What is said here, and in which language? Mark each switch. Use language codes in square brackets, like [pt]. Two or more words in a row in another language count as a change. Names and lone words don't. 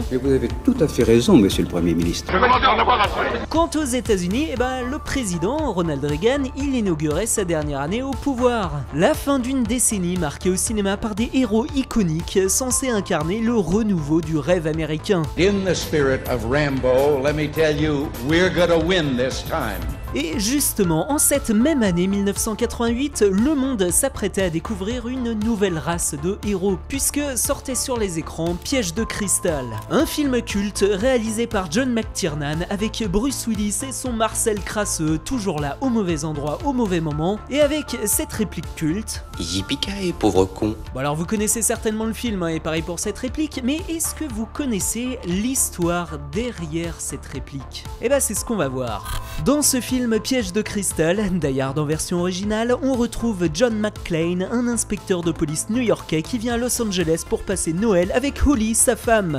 [fr] Et vous avez tout à fait raison, monsieur le Premier ministre. Quant aux États-Unis, le président Ronald Reagan, il inaugurait sa dernière année au pouvoir. La fin d'une décennie marquée au cinéma par des héros iconiques censés incarner le renouveau du rêve américain. [en] In the spirit of Rambo, let me tell you, we're gonna win this time. [fr] Et justement, en cette même année 1988, le monde s'apprêtait à découvrir une nouvelle race de héros, puisque sortait sur les écrans Piège de cristal, un film culte réalisé par John McTiernan avec Bruce Willis et son Marcel crasseux, toujours là au mauvais endroit au mauvais moment, et avec cette réplique culte. [en] Yippee-ki-yay, [fr] pauvre con. Bon alors vous connaissez certainement le film, et pareil pour cette réplique, mais est-ce que vous connaissez l'histoire derrière cette réplique? Et c'est ce qu'on va voir. Dans ce film Piège de cristal, Die Hard en version originale, on retrouve John McClane, un inspecteur de police new-yorkais qui vient à Los Angeles pour passer Noël avec Holly, sa femme.